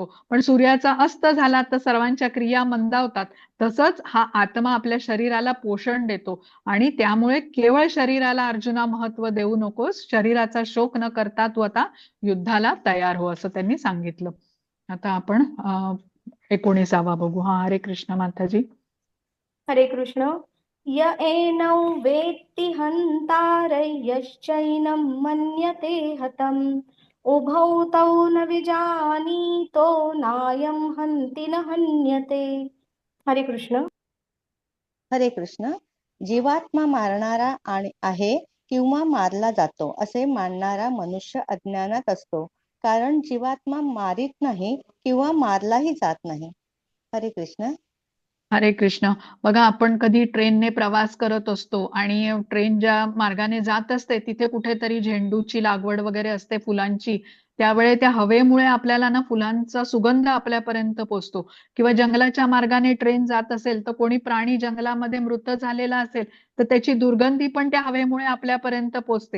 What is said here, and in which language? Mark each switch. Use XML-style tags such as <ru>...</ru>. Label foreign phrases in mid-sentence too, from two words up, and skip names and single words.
<mr>पण सूर्याचा अस्त झाला तर सर्वांच्या क्रिया मंदावतात. तसंच हा आत्मा आपल्या शरीराला पोषण देतो आणि त्यामुळे केवळ शरीराला अर्जुना महत्व देऊ नकोस, शरीराचा शोक न करता तू आता युद्धाला तयार हो, असं त्यांनी सांगितलं. आता आपण 19वा बघू. हा, हरे कृष्ण माताजी. हरे कृष्ण.</mr> <sa>य एनौ वेत्ति हन्तारयश्चैनं मन्यते हतम् उभौ तौ न विजानीतो नायं हन्ति न हन्यते.</sa> <mr>हरे कृष्ण. हरे कृष्ण. जीवात्मा मारणारा आहे किंवा मारला जातो असे मानणारा मनुष्य अज्ञानात असतो, कारण जीवात्मा मारित नाही किंवा मारलाही जात नाही. हरे कृष्ण. हरे कृष्ण. बघा, आपण कधी ट्रेनने प्रवास करत असतो आणि ट्रेन ज्या मार्गाने जात असते तिथे कुठेतरी झेंडूची लागवड वगैरे असते, फुलांची. त्यावेळी त्या हवेमुळे आपल्याला ना फुलांचा सुगंध आपल्यापर्यंत पोचतो. किंवा जंगलाच्या मार्गाने ट्रेन जात असेल तर कोणी प्राणी जंगलामध्ये मृत झालेला असेल तर त्याची दुर्गंधी पण त्या हवेमुळे आपल्यापर्यंत पोचते.</mr>